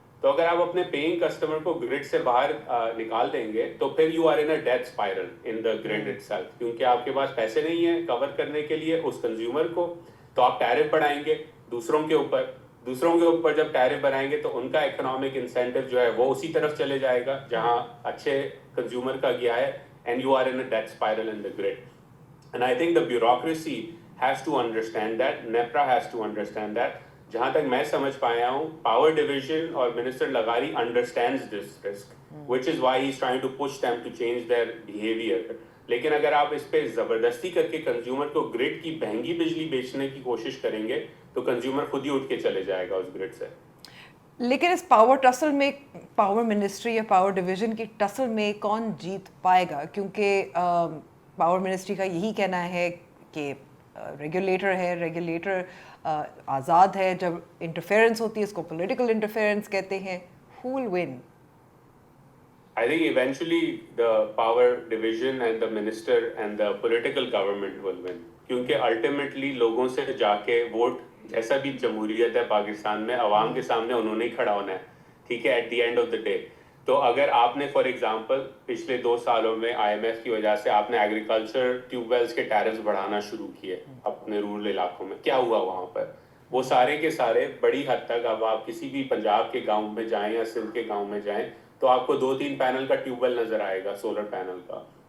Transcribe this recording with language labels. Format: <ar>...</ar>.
<ur>تو اگر آپ اپنے پیئنگ کسٹمر کو گرڈ سے باہر نکال دیں گے تو پھر</ur> <en>you are in a death spiral in the grid itself,</en> <ur>کیونکہ آپ کے پاس پیسے نہیں ہیں کور کرنے کے لیے اس کنزیومر کو, تو آپ ٹیرف بڑھائیں گے دوسروں کے اوپر جب ٹیرف بڑھائیں گے تو ان کا اکنامک انسینٹیو جو ہے وہ اسی طرف چلے جائے گا جہاں اچھے کنزیومر کا گیا ہے,</ur> <en>and you are in a death spiral in the grid. And I think the bureaucracy has to understand that, NEPRA has to understand that.</en> <ur>جہاں تک میں سمجھ پایا ہوں پاور ڈویژن اور minister لغاری</ur> <en>understands this risk, which is why he's trying to push them to change their behavior.</en> <ur>لیکن اگر آپ اس پہ زبردستی کر کے کنزیومر کو گرڈ کی مہنگی بجلی بیچنے کی کوشش کریں گے تو کنزیومر خود ہی اٹھ کے چلے جائے گا اس گرڈ سے. لیکن اس پاور ٹسل میں پاور منسٹری یا پاور ڈویژن کی ٹسل میں کون جیت پائے گا؟ کیونکہ پاور منسٹری کا یہی کہنا ہے کہ ریگولیٹر ہے, ریگولیٹر آزاد ہے, جب انٹرفیئرنس ہوتی ہے اس کو پولیٹیکل انٹرفیئرنس کہتے ہیں. who will win? I think eventually the power division and the minister and the political government will win. کیونکہ ultimately لوگوں سے جا کے ووٹ, جیسا بھی جمہوریت ہے پاکستان میں, عوام کے سامنے انہوں نے ہی کھڑا ہونا ہے, ٹھیک ہے,</ur> <en>At the end of the day.</en> <ur>تو اگر آپ نے فار ایگزامپل پچھلے 2 سالوں میں آئی ایم ایف کی وجہ سے آپ نے ایگریکلچر ٹیوب ویلز کے ٹیرفز بڑھانا شروع کیے اپنے رورل علاقوں میں, کیا ہوا وہاں پر؟ وہ سارے کے سارے بڑی حد تک, اب آپ کسی بھی پنجاب کے گاؤں میں جائیں یا سندھ کے گاؤں میں جائیں تو آپ کو 2-3 پینل کا ٹیوب ویل نظر آئے گا, سولر پینل کا.</ur>